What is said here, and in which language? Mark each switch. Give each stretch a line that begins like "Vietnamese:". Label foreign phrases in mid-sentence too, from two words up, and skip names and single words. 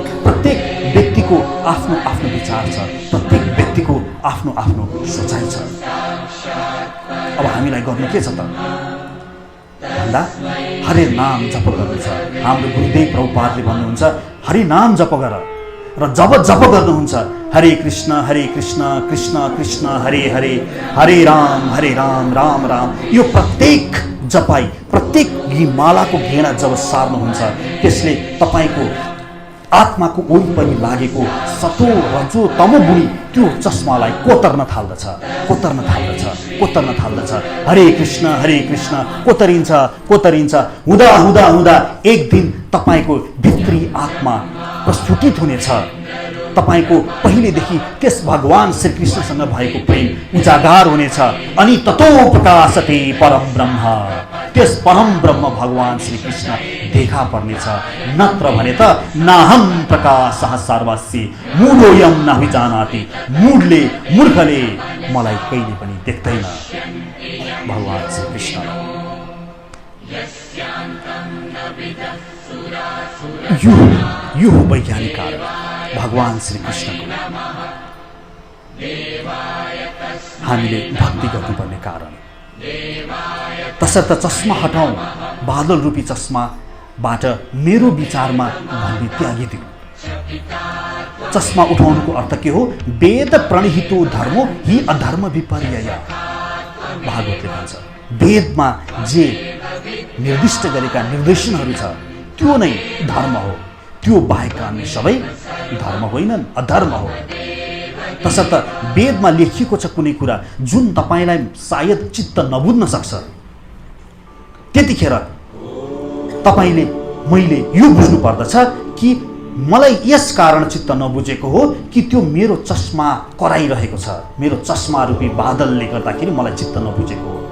Nepali: प्रत्येक व्यक्तिको आफ्नो आफ्नो विचार छ, प्रत्येक व्यक्तिको आफ्नो आफ्नो सोचाइ छ। अब हामीलाई गर्नु के छ त भन्दा हरे नाम जप गर्नु छ। हाम्रो गुरुदेव प्रभुपादले भन्नुहुन्छ हरि नाम जप गर, र जब जप गर्नुहुन्छ हरे कृष्ण कृष्ण कृष्ण हरे हरे, हरे राम राम राम, यो प्रत्येक जपाई, प्रत्येक यी मालाको घेरा जब सार्नुहुन्छ त्यसले तपाईको आत्माको वरिपरि लागेको
Sanskrit: सतो रजो तमो
Nepali: गुणी त्यो चस्मालाई कोतर्न थाल्दछ। हरे कृष्ण कोतरिन्छ हुँदा हुँदा हुँदा एक दिन तपाईको भित्री आत्मा प्रस्फुटित हुनेछ। तपाईको पहिलेदेखि त्यस भगवान श्रीकृष्णसँग भएको प्रेम उजागर हुनेछ।
Sanskrit: अनि ततो प्रकाशते परम ब्रह्म,
Nepali: त्यस परम ब्रह्म भगवान श्रीकृष्ण देखा पर्नेछ। नत्र भने त
Sanskrit: नाहम प्रकाशः सर्वस्य मूढोऽयं न विजानाति,
Nepali: मूर्खले मलाई कहिले पनि देख्दैन। भगवान श्रीकृष्ण यो हो वैज्ञानिक कारण भगवान श्री कृष्णको हामीले भक्ति गर्नुपर्ने कारण। तसर्थ चस्मा हटाऊ, बादल रूपी चस्माबाट मेरो विचारमा भन्ने त्यागिदिऊ। चस्मा उठाउनुको अर्थ के हो?
Sanskrit: वेद प्रणिहितो धर्मो हि अधर्म विपर्यय।
Nepali: भागवतले भन्छ वेदमा जे निर्दिष्ट गरेका निर्देशनहरू छ त्यो नै धर्म हो, त्यो बाहेक अन्य सबै धर्म होइनन्, अधर्म हो। तसर्थ वेदमा लेखिएको छ कुनै कुरा जुन तपाईलाई सायद चित्त नबुझ्न सक्छ, त्यतिखेर तपाईले मैले यो बुझ्नु पर्दछ कि मलाई यस कारण चित्त नबुझेको हो कि त्यो मेरो चस्मा कराइरहेको छ, मेरो चस्मा रूपी बादलले गर्दाखेरि मलाई चित्त नबुझेको हो।